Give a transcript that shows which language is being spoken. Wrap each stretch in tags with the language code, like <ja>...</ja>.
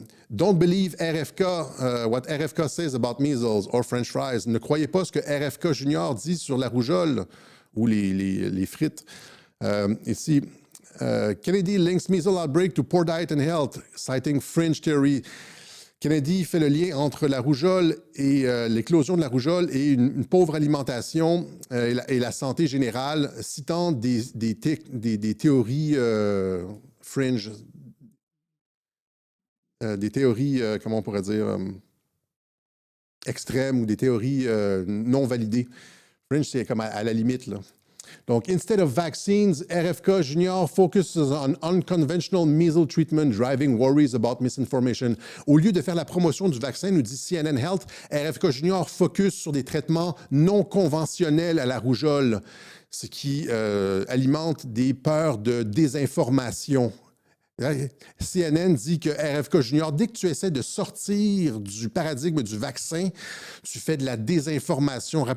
<en>don't believe RFK, what RFK says about measles or French fries.</en> <fr>Ne croyez pas ce que RFK Junior dit sur la rougeole ou les frites.</fr> <en>Ici, Kennedy links measles outbreak to poor diet and health, citing fringe theory.</en> <fr>Kennedy fait le lien entre la rougeole et l'éclosion de la rougeole et une pauvre alimentation et la santé générale, citant des théories fringe. Des théories, comment on pourrait dire, extrêmes ou des théories non validées. Fringe, c'est comme à la limite, là.</fr> <en>Donc, instead of vaccines, RFK Junior focuses on unconventional measles treatment, driving worries about misinformation.</en> <fr>Au lieu de faire la promotion du vaccin, nous dit CNN Health, RFK Junior focus sur des traitements non conventionnels à la rougeole, ce qui alimente des peurs de désinformation. CNN dit que RFK Junior, dès que tu essaies de sortir du paradigme du vaccin, tu fais de la désinformation.</fr>